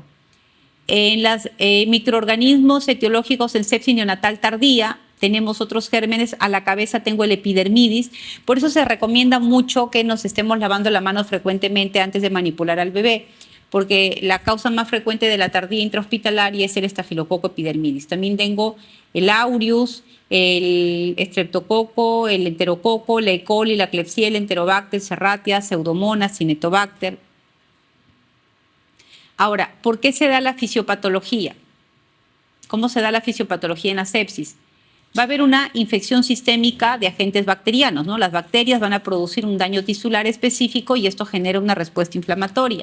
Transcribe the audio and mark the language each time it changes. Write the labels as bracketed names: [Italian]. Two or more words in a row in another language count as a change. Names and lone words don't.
[Spanish] En los microorganismos etiológicos en sepsis neonatal tardía, tenemos otros gérmenes, a la cabeza tengo el epidermidis, por eso se recomienda mucho que nos estemos lavando la mano frecuentemente antes de manipular al bebé, porque la causa más frecuente de la tardía intrahospitalaria es el estafilococo epidermidis. También tengo el aureus, el estreptococo, el enterococo, la E. coli, la Klebsiella, enterobacter, serratia, pseudomonas, cinetobacter. Ahora, ¿por qué se da la fisiopatología? ¿Cómo se da la fisiopatología en la sepsis? Va a haber una infección sistémica de agentes bacterianos, ¿no? Las bacterias van a producir un daño tisular específico y esto genera una respuesta inflamatoria.